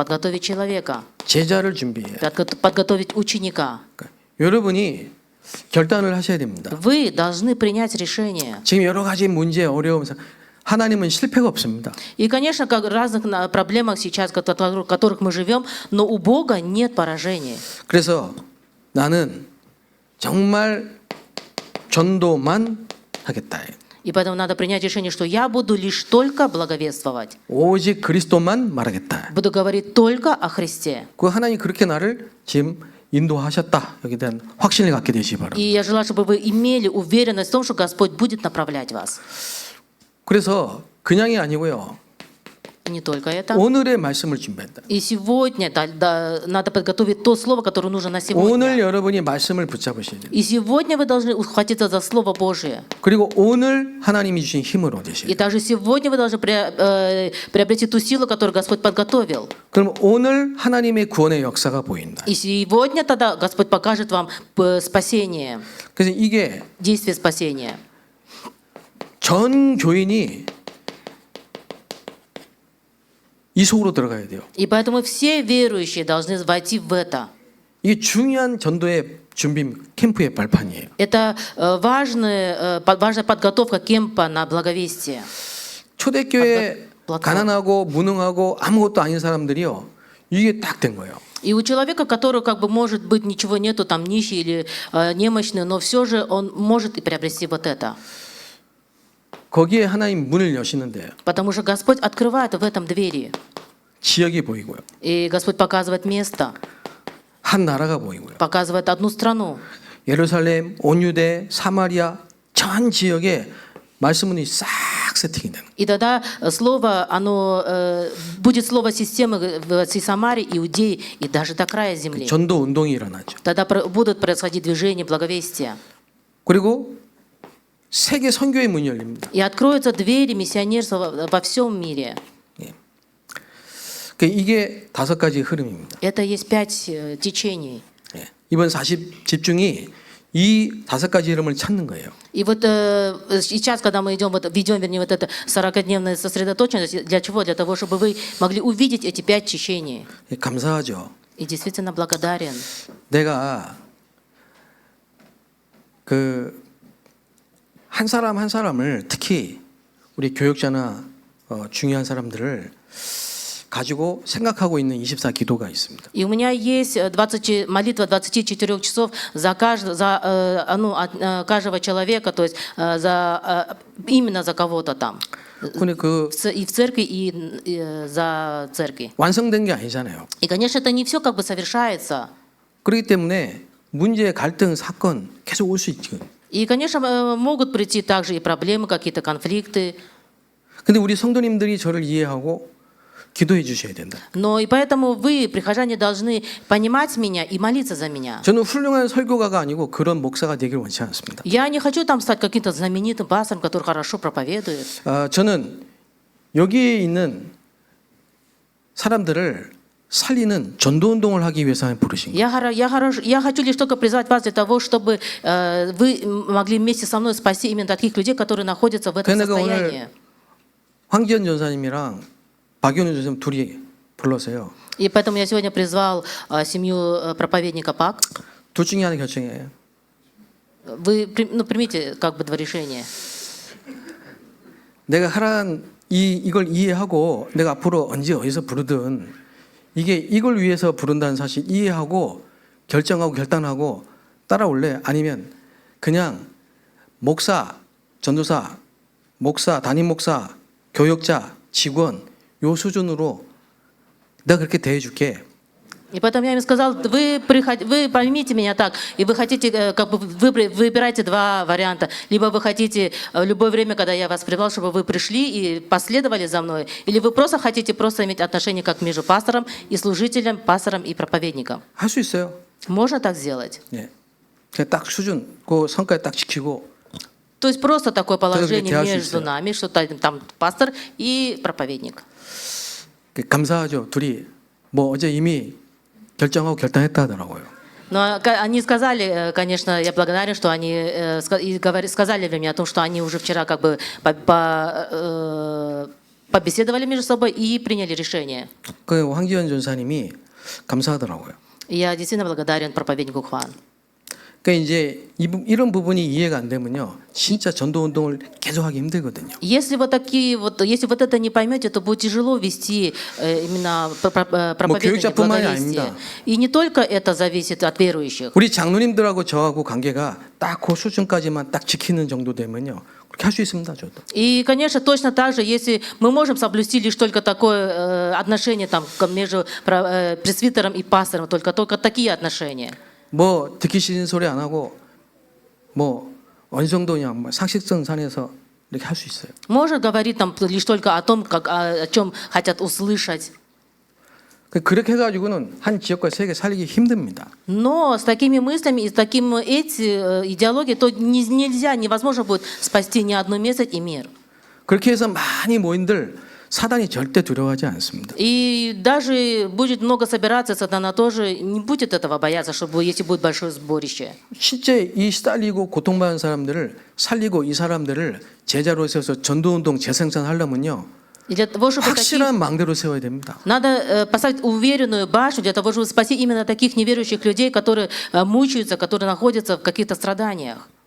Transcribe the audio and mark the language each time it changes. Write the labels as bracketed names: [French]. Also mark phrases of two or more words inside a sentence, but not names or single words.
[Russian] Подготовить человека. [Korean] 제자를 준비해야 돼요. [Russian] Подготовить ученика. [Korean] 그러니까 여러분이 결단을 하셔야 됩니다. [Russian] Вы должны принять решение. [Korean] 지금 여러 가지 문제, 어려움, 하나님은 실패가 없습니다. [Russian] И, конечно, как в разных проблемах сейчас, в которых мы живем, но у Бога нет поражений. [Korean] 그래서 나는 정말 전도만 하겠다. [Russian] И поэтому надо принять решение, что я буду лишь только благовествовать. [Korean] 오직 그리스도만 말하겠다. [Russian] Буду говорить только о Христе. [Korean] 그 하나님 그렇게 나를 지금 인도하셨다. 여기에 대한 확신을 갖게 되시기 바랍니다. [Russian] И я желаю, чтобы вы имели уверенность в том, что Господь будет направлять вас. [Korean] 그래서 그냥이 아니고요. [Russian] Не только это. [Korean] 오늘의 말씀을 준비한다. [Russian] И сегодня надо подготовить то слово, которое нужно на сегодня. [Korean] 오늘 여러분이 말씀을 붙잡으셔야 돼요. [Russian] И сегодня вы должны ухватиться за Слово Божие. [Korean] 그리고 오늘 하나님이 주신 힘을 얻으셔야 [Russian] И [Korean] 돼요. [Russian] также сегодня вы должны приобрести ту силу, которую Господь подготовил. [Korean] 그럼 오늘 하나님의 구원의 역사가 보인다. [Russian] И сегодня тогда Господь покажет вам спасение, [Korean] 그래서 이게 [Russian] действие спасения. [Korean] 전 교인이 이 속으로 들어가야 돼요. [Russian] И поэтому все верующие должны войти в это. [Korean] 이게 중요한 전도의 준비 캠프의 발판이에요. [Russian] Это важная подготовка кемпа на благовестие. [Korean] 초대교회 플랫폼. 가난하고 무능하고 아무것도 아닌 사람들이요. 이게 딱 된 거예요. [Russian] И у человека, который как бы может быть ничего нету, там нищий или немощный, но все же он может и приобрести вот это. [Korean] 거기에 하나님 문을 여시는데 [Russian] Потому что Господь открывает в этом двери. [Korean] 지역이 보이고요. [Russian] И Господь показывает место, [Korean] 한 나라가 보이고요. [Russian] показывает одну страну. [Korean] 예루살렘, 온 유대, 사마리아 전 지역에 말씀문이 싹 세팅이 되는 거예요. [Russian] И тогда слово, оно будет слово системы в всей Самаре, Иудеи и даже до края земли. [Korean] 전도 운동이 일어나죠. [Russian] Тогда будут происходить движения благовестия. [Korean] 그리고 세계 선교의 문이 열립니다. [Russian] И откроются двери миссионерства во всем мире. [Korean] 이게 5가지 흐름입니다. [Russian] Это есть 5 течений. [Korean] 이번 40 집중이 이 5가지 흐름을 찾는 거예요. [Russian] И вот сейчас, когда мы ведем, вернее, вот это 40-дневная сосредоточенность, для чего? Для того, чтобы вы могли увидеть эти 5 течений. [Korean] 감사하죠. [Russian] И действительно благодарен. [Korean] 내가 한 사람 한 사람을 특히 우리 교역자나 중요한 사람들을 가지고 생각하고 있는 24 기도가 있습니다. [Russian] И у меня есть молитва 24 часов за каждого человека, то есть именно за кого-то там. [Korean] 근데 [Russian] И в церкви, и за церкви. [Korean] 완성된 게 아니잖아요. [Russian] И, конечно, это не все как бы совершается. [Korean] 그렇기 때문에 문제, 갈등, 사건 계속 올 수 있죠. [Russian] И, конечно, могут прийти также и проблемы, какие-то конфликты. [Korean] 근데 우리 성도님들이 저를 이해하고 기도해 주셔야 된다. [Russian] Но и поэтому вы, прихожане, должны понимать меня и молиться за меня. [Korean] 저는 훌륭한 설교가가 아니고 그런 목사가 되길 원치 않습니다. [Russian] Я не хочу там стать каким-то знаменитым пастором, который хорошо проповедует. [Korean] 저는 여기에 있는 사람들을 살리는 전도 운동을 하기 위해서 부르신 거예요. [Russian] Я хочу лишь только призвать вас для того, чтобы вы могли вместе со мной спасти именно таких людей, которые находятся в этом [Korean] 내가 [Russian] состоянии. [Korean] 오늘 황기현 전사님이랑 박연우 전사님 둘이 불러서요. [Russian] И поэтому я сегодня призвал семью проповедника ПАК. [Korean] 둘 중에 하나 결정해요. [Russian] Вы примите как бы два решения. [Korean] 내가 하라는 이걸 이해하고 내가 앞으로 언제 어디서 부르든 이걸 위해서 부른다는 사실 이해하고 결정하고 결단하고 따라올래? 아니면 그냥 목사, 전도사, 목사, 담임 목사, 교역자, 직원 요 수준으로 내가 그렇게 대해줄게. [Russian] И поэтому я им сказал, вы поймите меня так, и вы хотите, как бы выбирайте два варианта. Либо вы хотите в любое время, когда я вас призвал, чтобы вы пришли и последовали за мной, или вы просто хотите иметь отношения как между пастором и служителем, пастором и проповедником. [Korean] 할 수 있어요. [Russian] Можно так сделать? [Korean] 예. 그냥 딱 수준, 그 성과에 딱 지키고. [Russian] То есть просто такое положение [Korean] 대할 수 [Russian] между [Korean] 있어요. [Russian] нами, что там пастор и проповедник. [Korean] 감사하죠. 둘이 뭐 어제 이미 결정하고 결단했다 하더라고요. [Russian] Но они сказали, конечно, я благодарен, что они сказали мне о том, что они уже вчера как бы побеседовали между собой и приняли решение. [Korean] 그 황기현 전사님이 감사하더라고요. [Russian] И я действительно благодарен проповеднику Хван. [Korean] 그러니까 이제 이런 부분이 이해가 안 되면요, 진짜 전도 운동을 계속하기 힘들거든요. [Russian] Если вот это не поймете, то будет тяжело вести именно проповедование, благовестие. И не только это зависит от верующих. [Korean] 우리 장로님들하고 저하고 관계가 딱 그 수준까지만 딱 지키는 정도 되면요, 그렇게 할 수 있습니다, 저도. [Russian] И, конечно, точно так же, если мы можем соблюсти лишь только такое отношение там между пресвитером и пастором, только такие отношения. [Korean] 뭐 듣기 싫은 소리 안 하고 뭐 어느 정도냐, 뭐 상식선 산에서 이렇게 할 수 있어요. [Russian] Может говорить там лишь только о том, о чем хотят услышать. [Korean] 그렇게 해가지고는 한 지역과 세계 살리기 힘듭니다. [Russian] Но с такими мыслями и с таким идеологией то нельзя, невозможно будет спасти ни одно место и мир. [Korean] 그렇게 해서 많이 모인들 사단이 절대 두려워하지 않습니다. [Russian] И даже будет много собираться, сатана тоже не будет этого бояться, чтобы если будет большое сборище. [Korean] 실제 이 시달리고 고통받는 사람들을 살리고 이 사람들을 제자로 세워서 전도운동 재생산하려면요. [Russian] И для того, чтобы [Korean] 확실한 망대로 세워야 됩니다. [Russian] надо поставить уверенную башню для того, чтобы спасти именно таких неверующих людей, которые мучаются, которые находятся в каких-то страданиях.